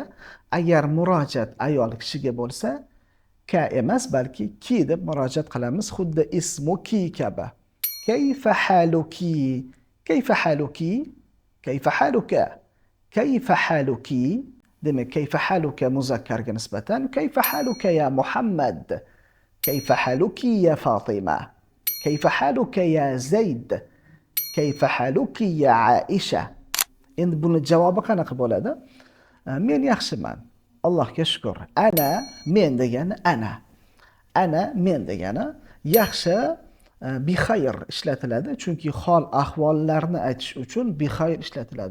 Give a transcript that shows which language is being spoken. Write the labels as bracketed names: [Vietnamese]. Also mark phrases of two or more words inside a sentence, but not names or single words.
[Uzbek] Agar murojaat ayol kishiga bo'lsa ka emas balki ki deb murojaat qilamiz, xuddi ismuki kabi. [Arabic] كيف حالكِ. Demak, كيف حالكَ [Uzbek] muzakkarga nisbatan [Arabic] كيف حالكَ يا محمد، كيف حالكِ يا فاطمة، كيف حالكَ يا زيد، كيف حالكِ يا عائشة. [Uzbek] Endi buni javobi qanaqa bo'ladi? Men yaxshiman, Allohga shukr. Men degani men degani yaxshi, bixayr ishlatiladi, chunki hol ahvollarni aytish uchun bixayr ishlatiladi.